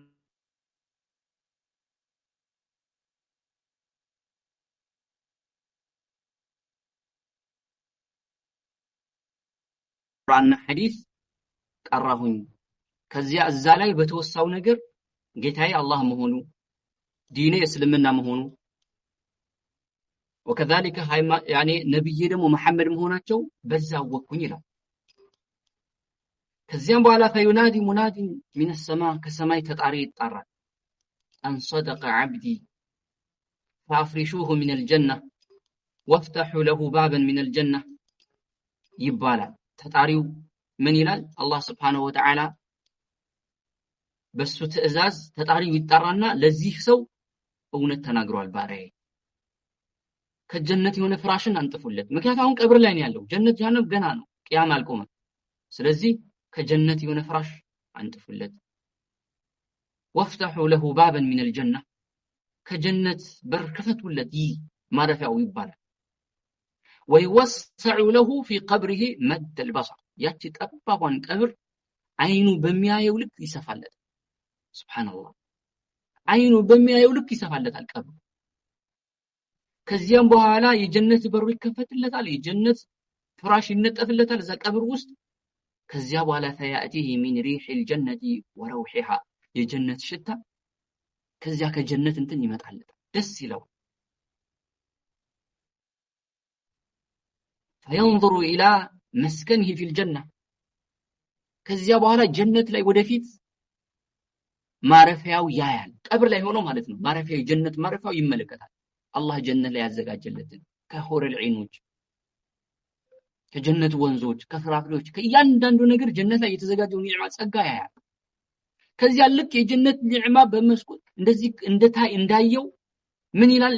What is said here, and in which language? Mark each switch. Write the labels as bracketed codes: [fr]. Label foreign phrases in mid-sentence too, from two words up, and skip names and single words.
[am] ቁርአንና ሐዲስ ቀራሁኝ። ከዚያ እዛ ላይ በተወሳው ነገር ጌታዬ አላህ መሆኑ ዲኔ እስልምና መሆኑ وكذلك ነብዬ ደግሞ መሐመድ መሆናቸው በዛ ወኩኝ ይላል። ከዚያም በኋላ [ar] فينادي مناد من السماء [am] ከሰማይ ተጣሪ ይጣራል። [ar] أن صدق عبدي فافرشوه من الجنة وافتحوا له بابا من الجنة [am] ይባላል። ተጣሪው ምን ይላል? አላህ [ar] سبحانه وتعالى [am] በሱ ትዕዛዝ ተጣሪው ይጣራና ለዚህ ሰው እውነት ተናግሯል ባሪያዬ ከጀነት የሆነ ፍራሽን አንጥፉለት። ምክንያቱም አሁን ቀብር ላይ ነው ያለው። ጀነት ጀሃነም ገና ነው፣ ቂያማ አልቆመም። ስለዚህ ከጀነት የሆነ ፍራሽ አንጥፉለት። [ar] وافتحوا له بابا من الجنة [am] ከጀነት በር ክፈቱለት፣ ይህ ማረፊያው ይባላል። [ar] ويوسع له في قبره مد البصر [am] ያቺ ጠባቧን ቀብር አይኑ በሚያየው ልክ ይሰፋለት። ሱብሃንአላህ አይኑ በሚያየው ልክ ይሰፋለታል ቀብር። ከዚያም በኋላ የጀነት በሩ ይከፈትለታል። የጀነት ፍራሽ ይነጠፍለታል እዛ ቀብር ውስጥ። ከዚያ በኋላ [ar] فيأتيه من ريح الجنة وروحها [am] የጀነት ሽታ ከዚያ ከጀነት እንትን ይመጣለታል፣ ደስ ይለው። [ar] فينظر إلى مسكنه في الجنة [am] ከዚያ በኋላ ጀነት ላይ ወደፊት ማረፊያው ያያል። ቀብር ላይ ሆኖ ማለት ነው። ማረፊያው የጀነት ማረፊያው ይመለከታል። አላህ ጀነት ላይ ያዘጋጀለትን ከሁረል ዒኖች፣ ከጀነት ወንዞች፣ ከፍራፍሬዎች፣ ከእያንዳንዱ ነገር ጀነት ላይ የተዘጋጀው ኒዕማ ጸጋ ያያል። ከዚያ ልክ የጀነት ኒዕማ በመስኮት እንደዚህ እንዳየው ምን ይላል?